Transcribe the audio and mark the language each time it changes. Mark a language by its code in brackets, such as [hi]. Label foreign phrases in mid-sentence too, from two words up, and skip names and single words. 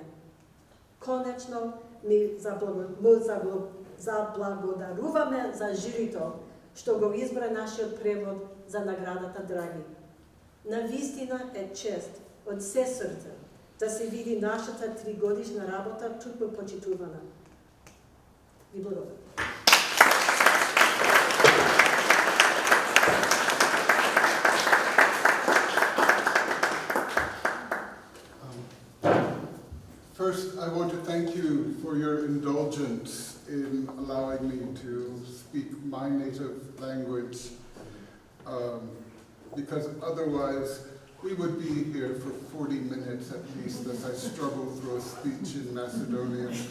[mk] Конечно, ми заблагодаруваме за жирито, што го избра нашиот превод за наградата Драги. Навистина е чест од се срце да се види нашата 3-годишна работа тукму почитувана. Ви благодарам. [en] First, I want to thank you for your indulgence in allowing me to speak my native language, because otherwise we would be here for 40 minutes at least as I struggle through a speech in Macedonian.